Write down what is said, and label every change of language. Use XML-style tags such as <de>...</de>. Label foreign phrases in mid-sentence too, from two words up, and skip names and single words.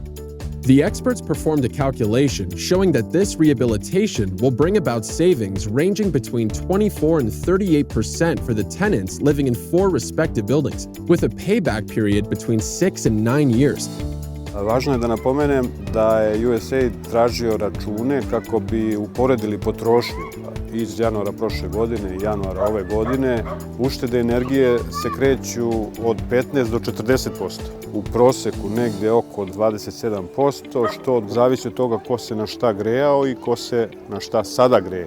<en>The experts performed a calculation showing that this rehabilitation will bring about savings ranging between 24 and 38% for the tenants living in 4 respective buildings, with a payback period between 6 and 9 years.</en> <sr>Važno je da napomenem da je USAID tražio račune kako bi uporedili potrošnju iz januara prošle godine I januara ove godine. Uštede energije se kreću od 15 do 40%. U proseku negde oko 27%, što zavisi od toga ko se na šta grejao I ko se na šta sada greje.</sr>